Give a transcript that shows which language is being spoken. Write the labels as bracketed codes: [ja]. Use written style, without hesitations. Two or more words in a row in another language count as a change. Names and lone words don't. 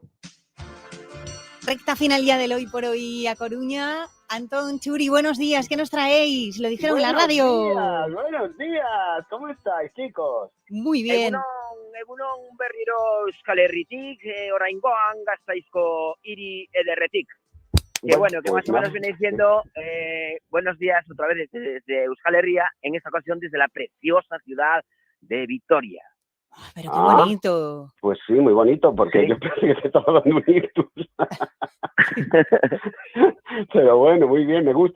[es] Recta final ya del Hoy por Hoy a Coruña. Antón, Churi, buenos días. ¿Qué nos traéis? Lo dijeron en la radio. Buenos días. ¿Cómo estáis, chicos? Muy bien. [eu] Egunon berriro Euskal Herritik, oraingoan gasteizko hiri ederretik. [es] Que bueno, que más o menos viene diciendo buenos días otra vez desde Euskal Herria, en esta ocasión desde la preciosa ciudad de Vitoria. Pero qué bonito. Pues sí, muy bonito, porque yo pensé que se estaba dando un ictus. Pero bueno, muy bien, me gusta.